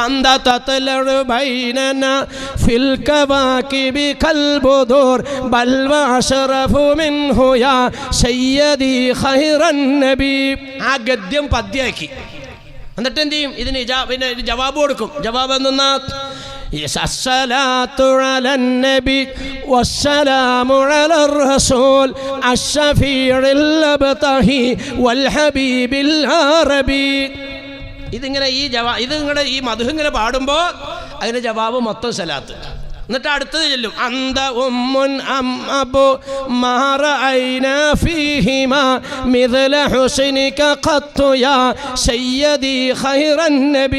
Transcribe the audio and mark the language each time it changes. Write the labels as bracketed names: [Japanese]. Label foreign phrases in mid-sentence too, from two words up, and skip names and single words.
[Arabic] أنت تطلع بيننا في الكواكب كالبدور بل وأشرف منه يا سيدي خير النبي. [Malayalam] ആ ഗദ്യം പദ്യമാക്കി. എന്നിട്ട് എന്ത് ചെയ്യും? ഇതിന് പിന്നെ ജവാബ് കൊടുക്കും. ജവാബ് എന്തെന്നാ? [Arabic] الصلاة على النبي والسلام على الرسول الشفيع الأبطحي والحبيب العربي. [Malayalam] ഇതിങ്ങനെ ഇത് നിങ്ങളുടെ ഈ മധു ഇങ്ങനെ പാടുമ്പോൾ അതിൻ്റെ ജവാബ് മൊത്തം സലാത്ത്. എന്നിട്ട് അടുത്തത് ചെല്ലും. [Arabic] أنت أم أم أبو ما رأينا فيهما مثل حسنك قط يا سيدي خير النبي.